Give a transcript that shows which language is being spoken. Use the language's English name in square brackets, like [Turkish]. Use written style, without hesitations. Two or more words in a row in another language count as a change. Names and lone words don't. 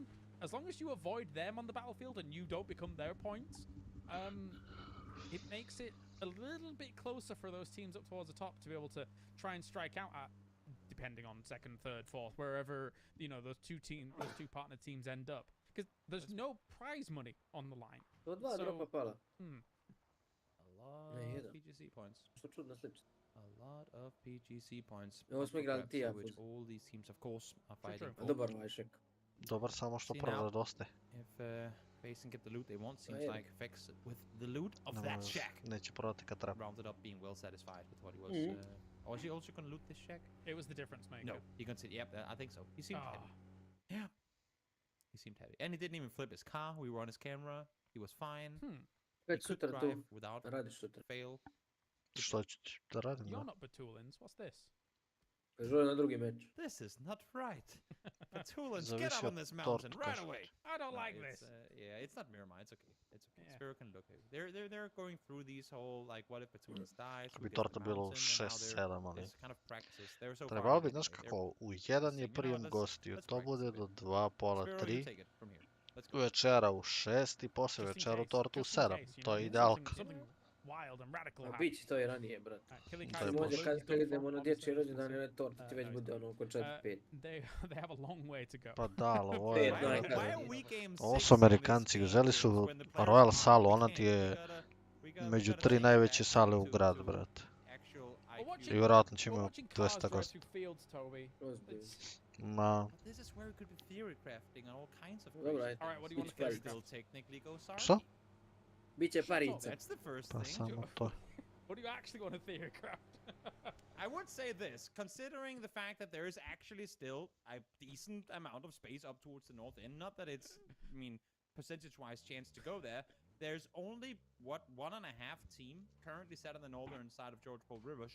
[English] As long as you avoid them on the battlefield and you don't become their points, it makes it a little bit closer for those teams up towards the top to be able to try and strike out at, depending on second, third, fourth, wherever, you know, those two partner teams end up. Because there's no prize money on the line. A lot of PGC points. A lot of PGC points. Which all these teams, of course, are fighting for. [Croatian] Dobar, samo što prvo nedostaje. [English] Face and get the loot they want. Seems like Vex with the loot of that shack rounded up being well satisfied with what he was. Or is he also gonna loot this shack? It was the difference maker. No, he considered. Yep, I think so. He seemed happy. Yeah, he seemed happy, and he didn't even flip his car. We were on his camera. He was fine. He could drive without fail. You're not Batulins. What's this? This is not right. Batulins, get up on this mountain right away. I don't like this. Yeah, it's not Miramar. It's okay. It's okay. Yeah. Spiro can look. They're going through these whole like, what if Batulins dies? [Croatian] Bi torta bilo 6-7, ali. [English] Kind of practice. So [Croatian] trebalo bi, znaš kako, u 1 je prijem gostiju, to bude do 2, pola 3. Večera u 6 i poslije večera u tortu u 7. To je idealka. [English] Wild and radical. [Croatian] Biće to i ranije, brat. Može kad idemo na dječji rođendan ili tort, ti već bude ono oko 4-5. [English] They have a long way to go. [Croatian] Pa da, ali ovo su Amerikanci, uzeli su Royal salu, ona ti je među 3 najveće sale u gradu, brate. I vjerojatno će imaju 200 gosti. Ma... Što? Biće parica. Pa samo to. [English] What do you actually want to theory craft? I would say this, considering the fact that there is actually still a decent amount of space up towards the north end, not that it's, I mean, percentage-wise chance to go there, there's only, what, 1.5 team currently set on the northern side of George Paul River.